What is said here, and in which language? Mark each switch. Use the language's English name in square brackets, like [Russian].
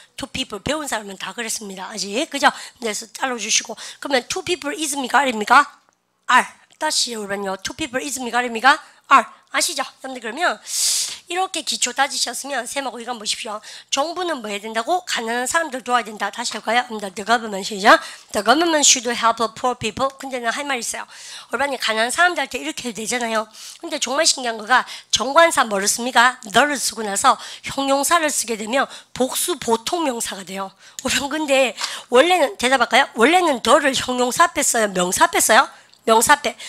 [Korean] two people 배운 사람은 다 그랬습니다. 아직 그죠? 그래서 잘라주시고 그러면 [English] two people is [Korean] 입니까? R입니까? R. 다시 일반요 [English] two people is [Korean] 입니까? R입니까? R. 아시죠? 여러분들 그러면 이렇게 기초 따지셨으면 쌤하고 이거 보십시오. 정부는 뭐 해야 된다고? 가난한 사람들 도와야 된다. 다시 할까요? [English] The government [Korean] 시작. [English] The government should help poor people. [Korean] 근데 는 할 말 있어요. 얼마나 가난한 사람들한테 이렇게 해도 되잖아요. 근데 정말 신기한 거가 정관사 뭐를 씁니까? 너를 쓰고 나서 형용사를 쓰게 되면 복수 보통 명사가 돼요. 근데 원래는 대답할까요? 원래는 너를 형용사 앞에 써요? 명사 앞에 써요? 명사 앞에.